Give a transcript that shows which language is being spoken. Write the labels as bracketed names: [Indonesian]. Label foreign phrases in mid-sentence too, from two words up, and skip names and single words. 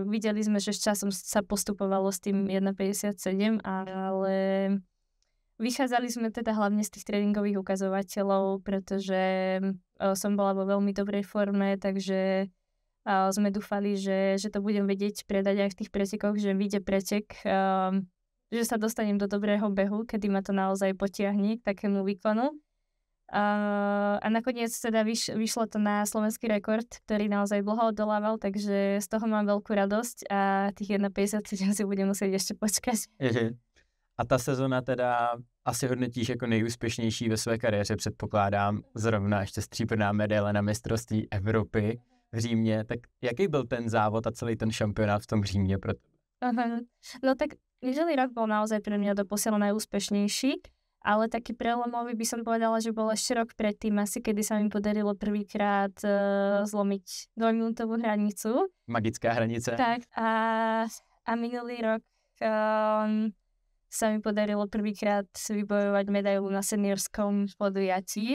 [Slovak] videli sme, že s časom sa postupovalo s tým 1:57, ale vychádzali sme teda hlavne z tých tréningových ukazovateľov, pretože som bola vo veľmi dobrej forme, takže sme dúfali, že to budem vedieť predať aj v tých pretekoch, že vyjde pretek, že sa dostanem do dobrého behu, kedy ma to naozaj potiahne k takému výkonu. A nakoniec teda vyšlo to na slovenský rekord, ktorý naozaj dlho odolával, takže z toho mám veľkú radosť a tých 1:57 si budem musieť ešte počkať. [Czech] A ta sezona teda asi hodnotíš jako nejúspěšnější ve své kariéře, předpokládám, zrovna ještě stříbrná medaile na mistrovství Evropy v Římě. Tak jaký byl ten závod a celý ten šampionát v tom Římě pro tebe? [Slovak] No tak minulý rok bol naozaj pre mňa doposiaľ najúspešnejší, ale taký prelomový by som povedala, že bol ešte rok predtým asi, kedy sa mi podarilo prvýkrát zlomiť 2-minútovú hranicu. [Czech] Magická hranice. [Slovak] Tak a minulý rok sa mi podarilo prvýkrát vybojovať medailu na seniorskom podujatí.